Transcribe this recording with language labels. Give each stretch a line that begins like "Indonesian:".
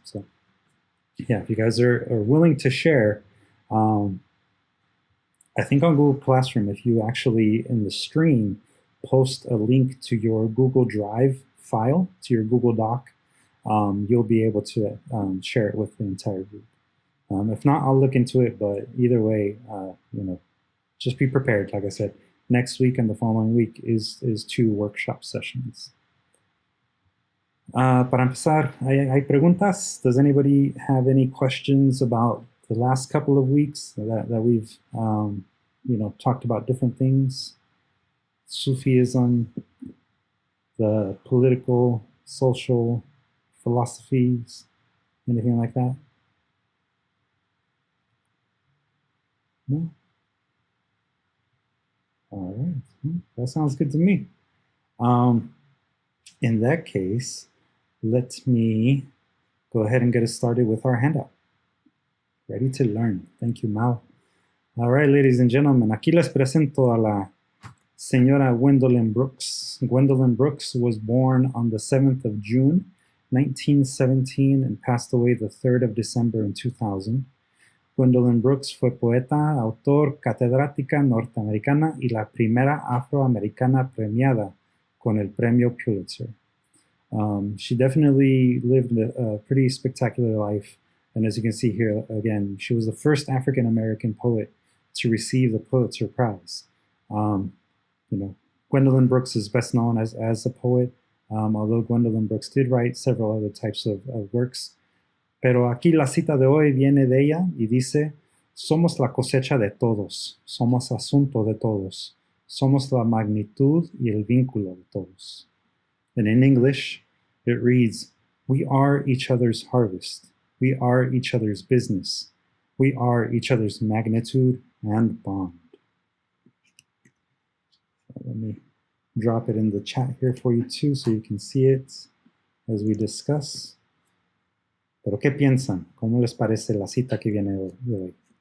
English: So yeah, if you guys are willing to share, I think on Google Classroom, if you actually in the stream post a link to your Google Drive file, to your Google Doc, you'll be able to share it with the entire group. If not, I'll look into it, but either way, just be prepared. Like I said, next week and the following week is 2 workshop sessions.
Spanish: Para empezar, ¿hay preguntas?
English: Does anybody have any questions about the last couple of weeks that we've, talked about different things? Sufism, the political, social philosophies, anything like that? No? All right, that sounds good to me. In that case, let me go ahead and get us started with our handout. Ready to learn. Thank you, Mao. All right, ladies and gentlemen,
Spanish: aquí les presento a la señora Gwendolyn Brooks.
English: Gwendolyn Brooks was born on the 7th of June, 1917, and passed away the 3rd of December in 2000.
Spanish: Gwendolyn Brooks fue poeta, autor, catedrática norteamericana y la primera afroamericana premiada con el premio Pulitzer.
English: She definitely lived a pretty spectacular life, and as you can see here, again, she was the first African-American poet to receive the Pulitzer Prize. Gwendolyn Brooks is best known as a poet, although Gwendolyn Brooks did write several other types of works.
Spanish: Pero aquí la cita de hoy viene de ella y dice, somos la cosecha de todos, somos asunto de todos, somos la magnitud y el vínculo de todos.
English: And in English, it reads, we are each other's harvest, we are each other's business, we are each other's magnitude and bond. Let me drop it in the chat here for you too, so you can see it as we discuss.
Spanish: Pero ¿qué piensan? ¿Cómo les parece la cita que viene de hoy?